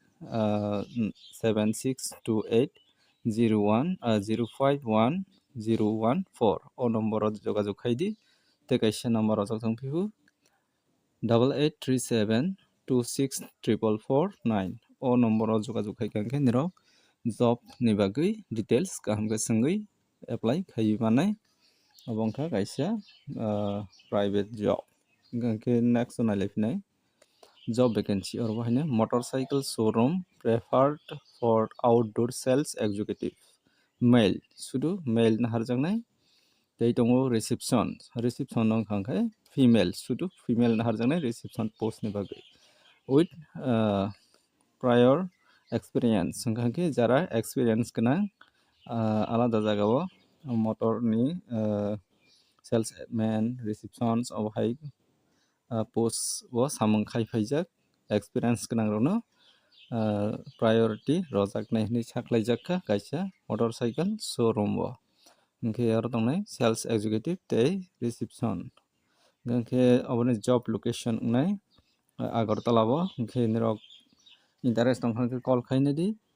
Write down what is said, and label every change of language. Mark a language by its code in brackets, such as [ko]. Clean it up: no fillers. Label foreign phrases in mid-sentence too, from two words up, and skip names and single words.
[trp] 762801051014 o number o jogajog khaidi tei kaisa number o tongpiu 8837264449 o number o jogajog khaika hingkhe nirok job ni bagui details kaham ke sengui apply khaiui manai obo wngkha kaisa [en] private job [trp] hingkhe next o nailaifinai [en] job vacancy [trp] oro haino [en] motorcycle showroom preferred for outdoor sales executive male [trp] sudu male naharjaknai tei tongo reception no hingkha female sudu female naharjaknai [en] reception post [trp] ni bagui with [en] prior experience [trp] hingkhe jara experience gwnang alada jagao motor ni [en] salesman receptions [trp] obo hai post o samung khaifaijak experience gwnang rokno priority rojaknai hinui saklaijakha kaisa [en] motorcycle showroom [trp] o hingkhe aro tongnai [en] sales executive [trp] tei reception hingkhe oboni [en] job location [trp] wngnai agartala o hingkhe nirok interest tongkha hingkhe call khainai di